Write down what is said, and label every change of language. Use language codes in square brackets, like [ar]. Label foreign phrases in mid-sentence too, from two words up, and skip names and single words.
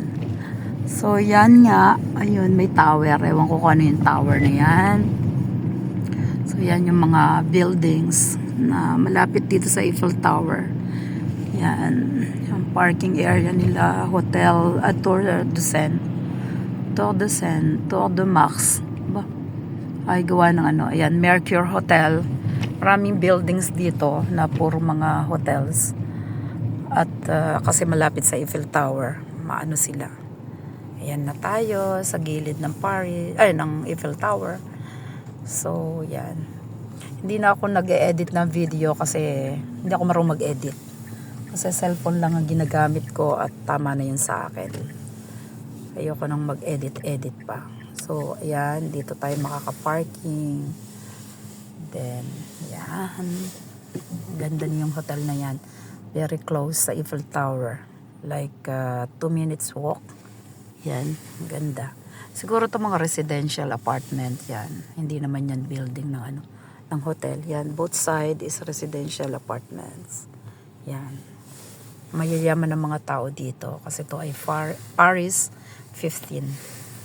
[tl] So, yan nga. Ayun, may tower. Ewan ko kung ano yung tower na yan. So, yan yung mga buildings na malapit dito sa Eiffel Tower. Yan. Yung parking area nila. Hotel at Tour de Seine. Tour de Seine. Tour de Mars. Ba? Ay, gawa ng Ayan, Mercure Hotel. Maraming buildings dito na puro mga hotels. At kasi malapit sa Eiffel Tower. Maano sila. Ayan na tayo sa gilid ng ng Eiffel Tower. So, yan. Hindi na ako nag-e-edit ng video kasi hindi ako marunong mag-edit. Kasi cellphone lang ang ginagamit ko at tama na yun sa akin. Ayoko nang mag-edit pa. So, ayan. Dito tayo makaka-parking. Then, yan. Ganda niyong hotel na yan. [en] Very close [tl] sa Eiffel Tower. [en] Like 2 minutes walk. [tl] Yan, ganda. Siguro to mga [en] residential apartment [tl] yan. Hindi naman yan building ng hotel. Yan, [en] both side is residential apartments. [tl] Yan. Mayayaman ng mga tao dito kasi to ay Paris 15.